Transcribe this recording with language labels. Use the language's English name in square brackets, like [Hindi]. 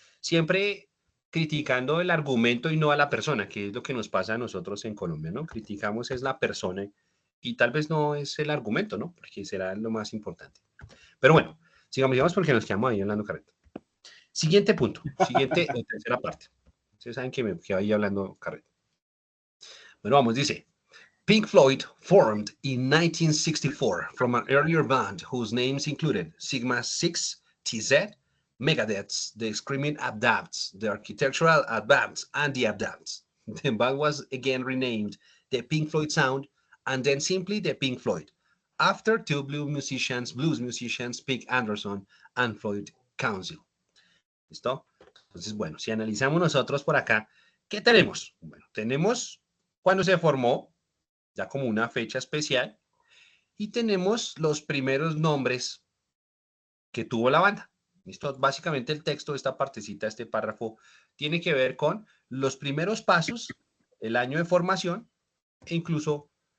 [Spanish] Siempre criticando el argumento y no a la persona, que es lo que nos pasa a nosotros en Colombia, ¿no? Criticamos es la persona y tal vez no es el argumento, ¿no? Porque será lo más importante. Pero bueno, sigamos porque nos quedamos ahí hablando carreta. Siguiente punto, siguiente o tercera parte. Ustedes saben que me quedo ahí hablando carreta. Bueno, vamos, dice. [English] Pink Floyd formed in 1964 from an earlier band whose names included Sigma 6, TZ, Megadeth, the Screaming Adapts, the Architectural Advance, and the Adapts. The band was again renamed the Pink Floyd Sound and then simply the Pink Floyd, after two blues musicians, Pete Anderson and Floyd Council. [Spanish] ¿Listo? Entonces, bueno, si analizamos nosotros por acá, ¿qué tenemos? Bueno, tenemos cuando se formó, ya como una fecha especial, y tenemos los primeros nombres que tuvo la banda. ¿Listo? Básicamente el texto de esta partecita, este párrafo, tiene que ver con los primeros pasos, el año de formación e incluso